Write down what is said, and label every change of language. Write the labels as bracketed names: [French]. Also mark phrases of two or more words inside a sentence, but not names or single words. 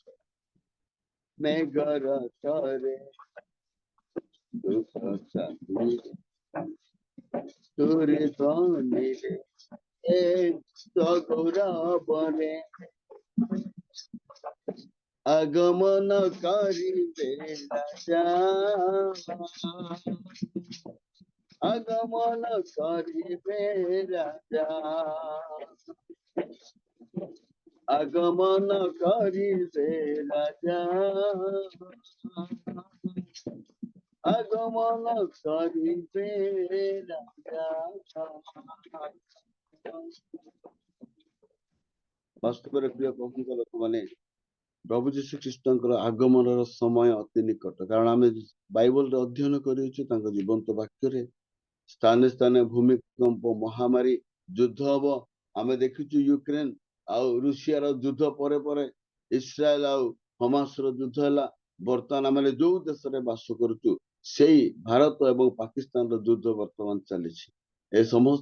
[Odia] ମେଘର ଧରେ ଦୁଃସାହସୀରେ ତୋରେ ଧ୍ୱନିରେ ସଗୌରବରେ ଆଗମନ କରିବେ ରାଜା ଆଗମନ କରିବେ ରାଜା ଆଗମନ କରିବେ ରାଜା ଆଗମନ କରିବେ ରାଜା ବାସ୍ତବରେ ପ୍ରିୟ ପ୍ରଭୁଙ୍କ ଲୋକମାନେ ପ୍ରଭୁ ଯୀଶୁ ଖ୍ରୀଷ୍ଟଙ୍କର ଆଗମନର ସମୟ ଅତି ନିକଟ କାରଣ ଆମେ ବାଇବଲରେ ଅଧ୍ୟୟନ କରିଅଛୁ ତାଙ୍କ ଜୀବନ୍ତ ବାକ୍ୟରେ ସ୍ଥାନେ ସ୍ଥାନେ ଭୂମିକମ୍ପ ମହାମାରୀ ଯୁଦ୍ଧ ହବ ଆମେ ଦେଖିଛୁ ୟୁକ୍ରେନ ଆଉ ରୁଷିଆର ଯୁଦ୍ଧ ପରେ ପରେ ଇସ୍ରାଏଲ ଆଉ ହମାସର ଯୁଦ୍ଧ ହେଲା ବର୍ତ୍ତମାନ ଆମେ ଯୋଉ ଦେଶରେ ବାସ କରୁଛୁ ସେଇ ଭାରତ ଏବଂ ପାକିସ୍ତାନର ଯୁଦ୍ଧ ବର୍ତ୍ତମାନ ଚାଲିଛି ଏ ସମସ୍ତ